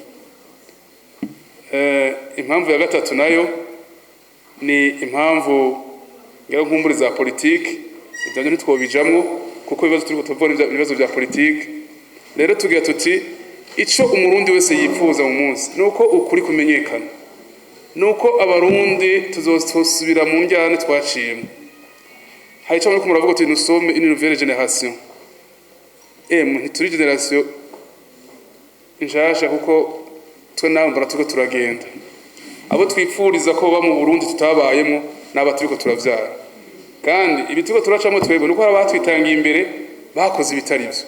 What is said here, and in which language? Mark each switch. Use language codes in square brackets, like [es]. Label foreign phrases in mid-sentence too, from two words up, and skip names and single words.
[rn] Impamvu ya gatatu nayo ni impamvu ngira nkumbure za politiki, ibyo ntitwobijamwo kuko ibibazo turiko tuvura ibibazo bya politiki. Rero tugira tuti ico umurundi wese yifuza mu munsi nuko ukuri kumenyekana, nuko abarundi tuzosubira mu njyane twaciyemo. Hari ico muriko muravuga uti [fr] nous sommes une nouvelle génération. [rn] Ntituri generation nshasha kuko twe nawe mbona turiko turagenda. Abo twipfuriza ko ba mu Burundi tutabayemo n'aba turiko turavyara, kandi ibi turiko turacamo twebwe nuko abatwitangiye imbere bakoze ibitari byo.